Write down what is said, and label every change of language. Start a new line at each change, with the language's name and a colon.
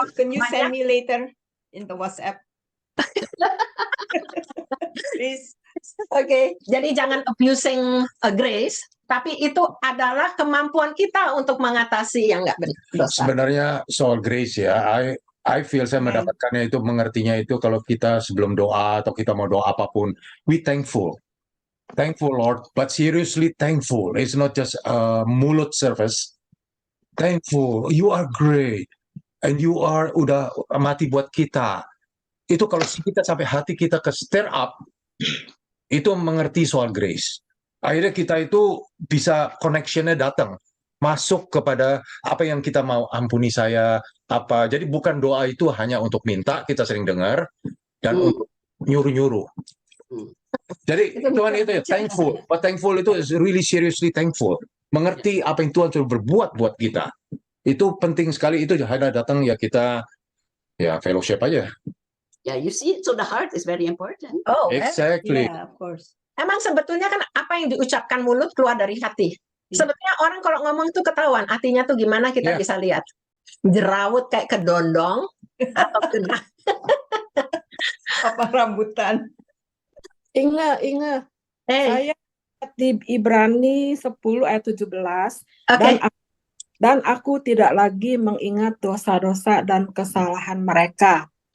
English: Can you send me later in the WhatsApp? Please.
Indonesian: Oke, jadi jangan abusing grace, tapi itu adalah kemampuan kita untuk mengatasi yang nggak benar. Dosa. Sebenarnya soal grace ya,
English: I feel
Indonesian: saya mendapatkannya itu, mengertinya itu kalau kita sebelum doa atau kita mau doa apapun,
English: we thankful Lord, but seriously thankful. It's not just a mulut service. Thankful, you are great, and you are
Indonesian: udah mati buat kita. Itu kalau kita sampai hati kita ke stir up, itu mengerti soal grace. Akhirnya kita itu bisa connection-nya datang, masuk kepada apa yang kita mau, ampuni saya, apa. Jadi bukan doa itu hanya untuk minta, kita sering dengar, dan untuk nyuruh-nyuruh. Jadi Tuhan itu ya, thankful.
English: But thankful itu is really seriously thankful.
Indonesian: Mengerti apa yang Tuhan sudah berbuat buat kita. Itu penting sekali, itu hanya datang ya kita, ya fellowship aja.
English: Yeah, you see, so the heart is very important. Oh, Exactly. Yeah, of course.
Indonesian: Emang sebetulnya kan apa yang diucapkan mulut keluar dari hati. Sebetulnya orang kalau ngomong tuh ketahuan, hatinya tuh gimana kita bisa lihat. Jerawut kayak kedondong atau kena. Apa rambutan? Ingat. Saya di Ibrani 10 ayat 17 dan aku tidak lagi mengingat dosa-dosa dan kesalahan mereka.